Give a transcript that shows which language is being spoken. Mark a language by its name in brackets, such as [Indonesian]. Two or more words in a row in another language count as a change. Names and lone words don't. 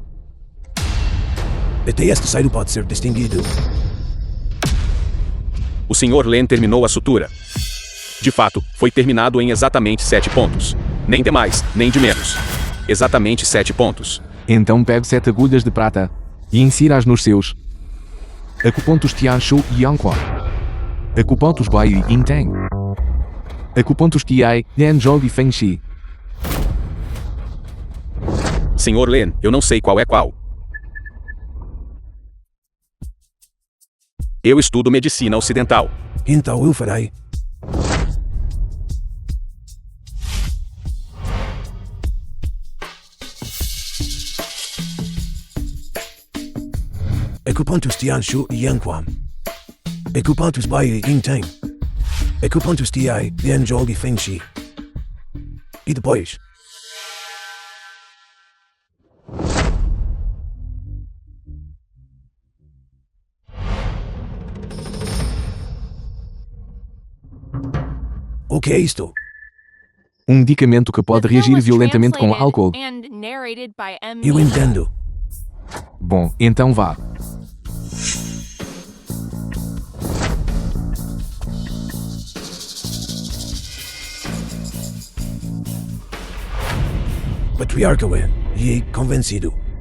[Portuguese] Até este cheiro pode ser distinguido. O Sr. Len terminou a sutura. De fato, foi terminado em exatamente 7 pontos. Nem de mais, nem de menos. Exatamente 7 pontos. Então pegue 7 agulhas de prata e insira-as nos seus acupontos Tianshu e Yangquan. Acupontos Bai e Inteng. Acupontos Kiai, Yanzhou e Fengxi. Sr. Len, eu não sei qual é qual. Eu estudo medicina ocidental. Então eu farei. Acupontos Tianshu e Yangquan. Acupontos Bai e Inteng. Acupontos Ti, Yanzhou e Fengxi. E depois? O que é isto? Um medicamento que pode [English] The film [Portuguese] reagir [English] was [Portuguese] violentamente com [English] translated [Portuguese] álcool. [English] and narrated by M. [Portuguese] Eu entendo. Bom, então vá. Patriarca Wen, e convencido.